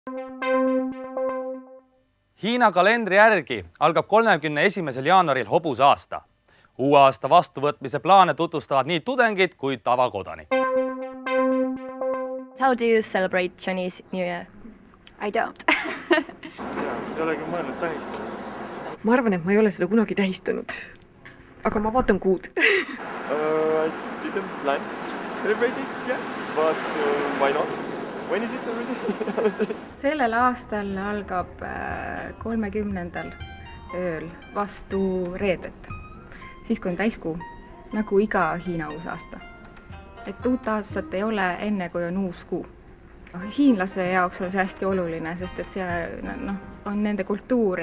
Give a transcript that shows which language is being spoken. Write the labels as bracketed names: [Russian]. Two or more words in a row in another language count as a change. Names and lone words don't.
[Estonian] Hiina kalendri järgi algab 31. jaanuaril hobusaasta. Uue aasta vastuvõtmise plaane tutvustavad nii tudengid kui tavakodanik. [English] How do you celebrate Chinese New Year? I don't. [Estonian] Ei olegi mõelnud tähistada. Ma arvan, et ma ei ole seda kunagi tähistanud. Aga ma vaatan kuud. [English] I didn't plan to celebrate it yet, but why not? When is it already? [Estonian] Sellel aastal algab 30. ööl vastu reedet, siis kui on täiskuu, nagu iga Hiina uusaasta. Et uut aastat ei ole enne, kui on uus kuu. Hiinlase jaoks on see hästi oluline, sest et see on nende kultuur.